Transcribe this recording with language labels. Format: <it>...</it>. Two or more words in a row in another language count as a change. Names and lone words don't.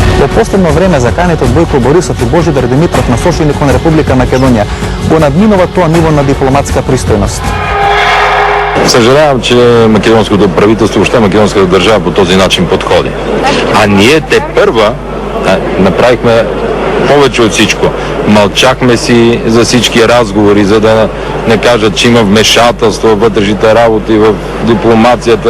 <mk>последно време заканите од Бојко Борисов и Божидар Димитров насочени кон Република Македонија го надминува тоа ниво на дипломатска пристојност.</mk> <bg>Съжалявам, че македонското правителство, въобще македонската държава по този начин подходи. А ние те първа направихме повече от всичко. Мълчахме си за всички разговори, за да не кажат, че има вмешателство в вътрешните работи, в дипломацията.</bg>